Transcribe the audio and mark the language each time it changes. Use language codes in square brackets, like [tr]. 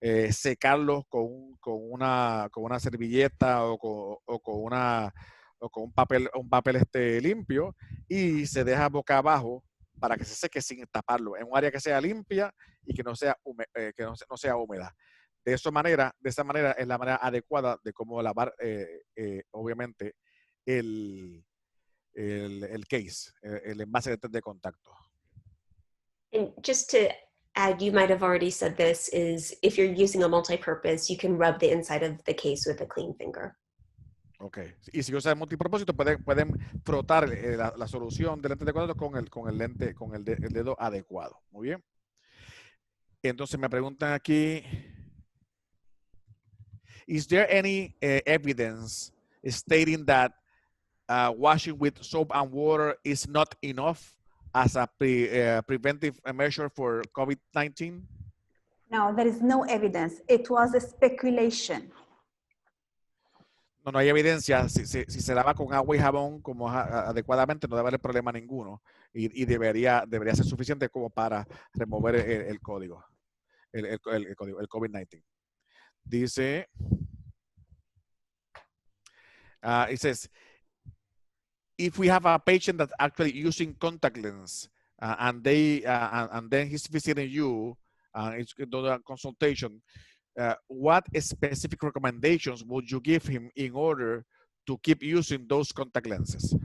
[es] Secarlos con una servilleta o con un papel limpio, y se deja boca abajo para que se seque sin taparlo, en un área que sea limpia y que no sea húmeda. De esa manera es la manera adecuada de cómo lavar, obviamente, el case, el envase de contacto. [en] And just to add, you might have already said this, is if you're using a multi-purpose, you can rub the inside of the case with a clean finger. Ok. [es] Y si usan multipropósito, pueden frotar la solución del lente de contacto con el lente, con el dedo adecuado. Muy bien. Entonces me preguntan aquí, [en] is there any evidence stating that washing with soap and water is not enough as a preventive measure for COVID-19? No, there is no evidence. It was a speculation. [es] No hay evidencia. Si se lava con agua y jabón como adecuadamente, no debe haber problema ninguno. Y debería ser suficiente como para remover el código, el código, el COVID-19. Dice, [en] it says, if we have a patient that's actually using contact lens and then he's visiting you, it's a consultation, what specific recommendations would you give him in order to keep using those contact lenses?